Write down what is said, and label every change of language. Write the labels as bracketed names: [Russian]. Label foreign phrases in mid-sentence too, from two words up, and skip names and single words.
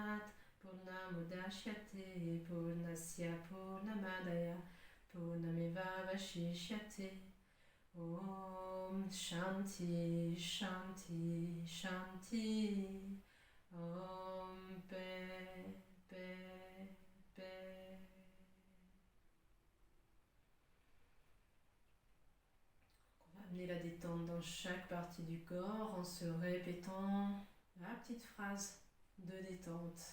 [Sanskrit] पूर्णमुदच्यते पूर्णस्य पूर्णमदाय पूर्णमेव अवशिष्यते. ॐ शान्ति शान्ति शान्ति. [French] Om paix, paix, paix. On va amener la détente dans chaque partie du corps en se répétant la petite phrase de détente.